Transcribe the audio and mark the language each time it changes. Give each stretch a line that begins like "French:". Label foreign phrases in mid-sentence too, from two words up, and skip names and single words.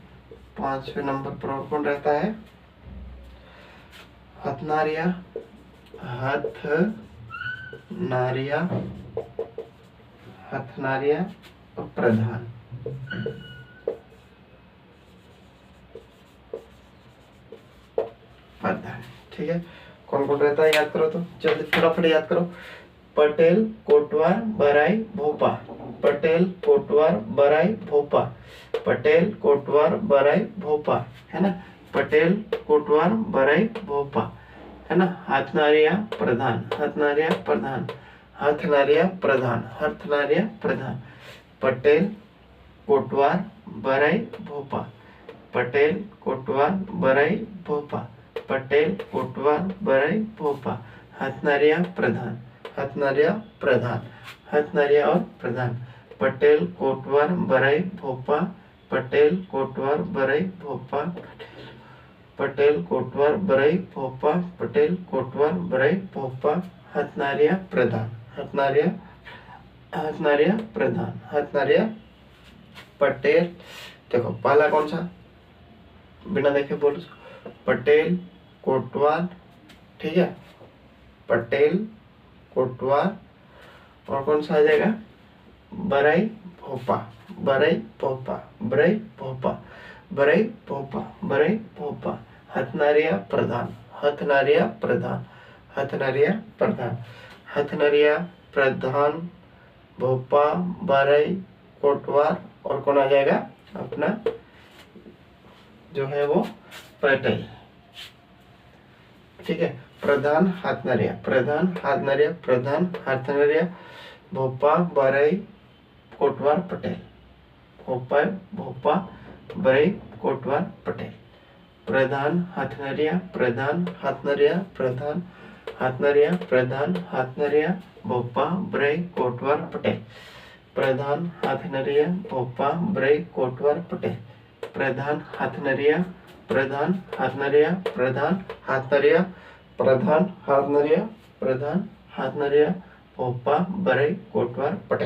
Hindi: पांचवें नंबर पर और कौन रहता है, हथनारिया, हथनारिया, हथनारिया और प्रधान। प्रधान, ठीक है। कौन कौन रहता है याद करो तो, जल्दी फटाफट याद करो। पटेल, कोटवार, बराई, भोपा, पटेल, कोटवार, बराई, भोपा, पटेल, कोटवार, बराई, भोपा, है ना। पटेल, कोटवार, बराई, भोपा, है ना। हथनारिया प्रधान, हथनारिया प्रधान, हथनारिया प्रधान, हथनारिया प्रधान। पटेल, कोटवार, बराई, भोपा, पटेल, कोटवार, बराई, भोपा, पटेल, कोटवार, बराई, भोपा। हथनारिया प्रधान, हथनारिया प्रधान, हथनारिया और प्रधान। पटेल, कोटवार, बराई, भोपा, पटेल, कोटवार, बराई, भोपा, पटेल, कोटवार, बराई, भोपा, पटेल, कोटवार, बराई, भोपा। हथनारिया प्रधान, हथनारिया, हथनारिया प्रधान, हथनारिया पटेल। देखो पहला कौन सा, बिना देखे बोलो, पटेल, कोटवार, ठीक है, पटेल, कोटवार और कौन सा आ जाएगा, बराई, भोपा, बराई, भोपा, बराई, भोपा, बराई, भोपा, बराई, भोपा। हथनारिया प्रधान, हथनारिया प्रधान, हथनारिया प्रधान, हथनारिया प्रधान, भोपा, बराई, कोटवार और कौन आ जाएगा अपना जो है वो पटेल, ठीक है। प्रधान हथनारिया, प्रधान हथनारिया, प्रधान हथनारिया, भोपा, बराई, कोटवार, पटेल, भोपा, भोपा, बराई, कोटवार, पटेल। प्रधान हथनारिया, प्रधान हथनारिया, प्रधान हथनारिया, प्रधान हथनारिया, भोपा, बराई, कोटवार, पटेल। प्रधान हथनारिया, भोपा, बराई, कोटवार, पटेल। प्रधान हथनारिया, प्रधान हथनारिया, प्रधान हथनारिया, प्रधान हथनारिया, प्रधान हथनारिया, भोपा, बराई, कोटवार, पटेल।